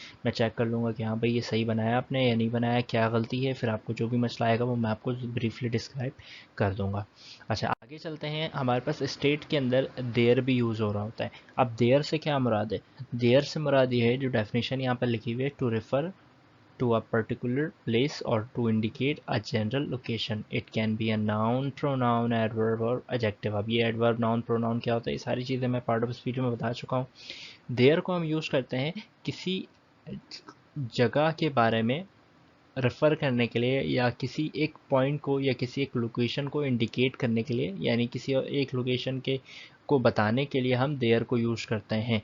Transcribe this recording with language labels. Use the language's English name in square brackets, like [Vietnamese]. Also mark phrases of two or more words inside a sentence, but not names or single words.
[Hindi] मैं चेक कर लूँगा कि हाँ भाई ये सही बनाया आपने या नहीं बनाया, क्या गलती है, फिर आपको जो भी मसला आएगा वो मैं आपको [English] briefly describe [Hindi] कर दूँगा। अच्छा, आगे चलते हैं। हमारे पास स्टेट के अंदर देयर भी यूज़ हो रहा होता है। अब देयर से क्या मुराद है? देयर से मुराद ये है, जो डेफिनेशन यहाँ पर लिखी हुई है, [English] to refer to a particular place or to indicate a general location. It can be a noun, pronoun, adverb और adjective. [Hindi] अब ये [English] adverb, noun, pronoun [Hindi] क्या होता है, ये सारी चीज़ें मैं [English] part of speech [Hindi] में बता चुका हूँ। देयर को हम यूज़ करते हैं किसी जगह के बारे में रेफ़र करने के लिए, या किसी एक पॉइंट को या किसी एक लोकेशन को इंडिकेट करने के लिए, यानी किसी एक लोकेशन के को बताने के लिए हम देयर को यूज़ करते हैं।